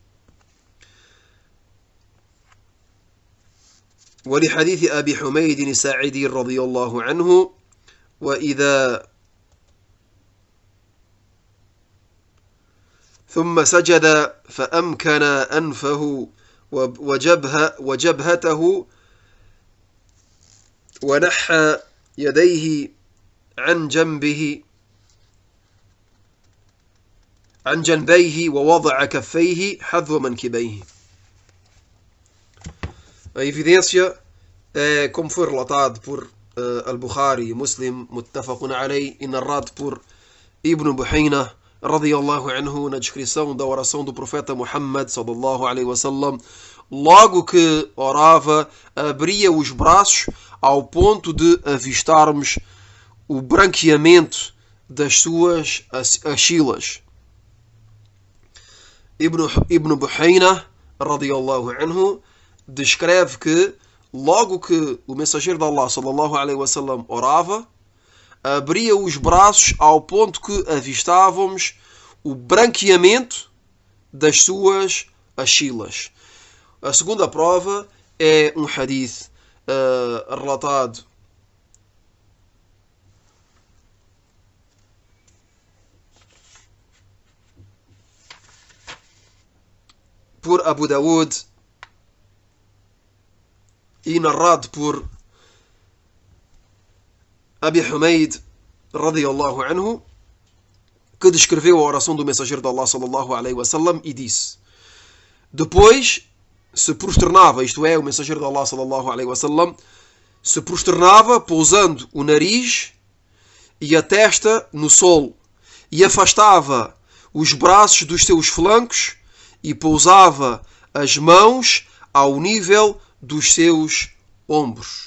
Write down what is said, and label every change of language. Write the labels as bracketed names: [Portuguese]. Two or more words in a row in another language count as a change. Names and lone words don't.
[Arabic] ولحديث أبي حميد الساعدي رضي الله عنه وإذا ثم سجد فأمكن أنفه وجبهته ونحى يديه عن جنبيه ووضع كفيه حذو منكبيه. [Portuguese] A evidência é como foi relatado por Al-Bukhari e Muslim, [Arabic] متفق عليه, [Portuguese] e narrado por Ibn Buhayna [Arabic] رضي الله عنه [Portuguese] na descrição da oração do profeta Muhammad [Arabic] صلى الله عليه وسلم. [Portuguese] Logo que orava, abria os braços ao ponto de avistarmos o branqueamento das suas axilas. Ibn Buhayna [Arabic] رضي الله عنه [Portuguese] descreve que logo que o mensageiro de Allah [Arabic] صلى الله عليه وسلم [Portuguese] orava, abria os braços ao ponto que avistávamos o branqueamento das suas axilas. A segunda prova é um hadith relatado por Abu Dawud e narrado por Abi Humaid [Arabic] رضي الله عنه, [Portuguese] que descreveu a oração do mensageiro de Allah [Arabic] صلى الله عليه وسلم [Portuguese] e disse: depois se prosternava, isto é, o mensageiro de Allah [Arabic] صلى الله عليه وسلم [Portuguese] se prosternava pousando o nariz e a testa no solo e afastava os braços dos seus flancos e pousava as mãos ao nível dos seus ombros.